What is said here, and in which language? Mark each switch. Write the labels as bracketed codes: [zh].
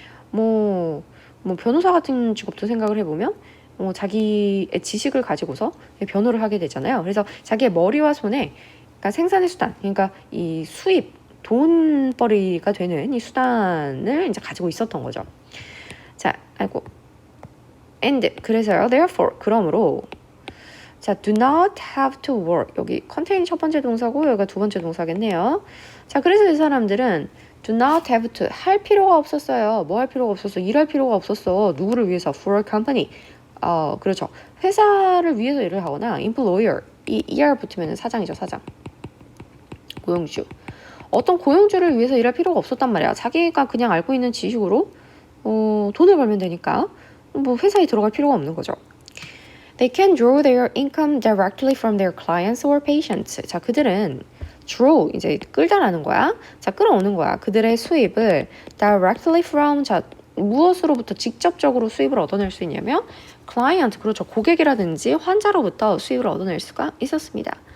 [ko] 뭐 변호사 같은 직업도 생각을 해보면 자기의 지식을 가지고서 변호를 하게 되잖아요. 그래서 자기의 머리와 손에, 그러니까 생산의 수단, 그러니까 이 수입, 돈벌이가 되는 이 수단을 이제 가지고 있었던 거죠. 자, and 그래서요. [en] therefore, [ko] 그러므로 자, [en] do not have to work. [ko] 여기 contain 첫 번째 동사고 여기가 두 번째 동사겠네요. 자, 그래서 이 사람들은 [en] do not have to, [ko] 할 필요가 없었어요. 뭐 할 필요가 없었어? 일할 필요가 없었어. 누구를 위해서? [en] for a company. [ko] 그렇죠. 회사를 위해서 일을 하거나 employer, 이 er 붙으면 사장이죠. 사장. 고용주. 어떤 고용주를 위해서 일할 필요가 없었단 말이야. 자기가 그냥 알고 있는 지식으로 돈을 벌면 되니까 뭐 회사에 들어갈 필요가 없는 거죠. [en] They can draw their income directly from their clients or patients. [ko] 자, 그들은 draw, 이제 끌다라는 거야. 자, 끌어오는 거야. 그들의 수입을 [en] directly from, [ko] 자, 무엇으로부터 직접적으로 수입을 얻어낼 수 있냐면 client, 그렇죠. 고객이라든지 환자로부터 수입을 얻어낼 수가 있었습니다.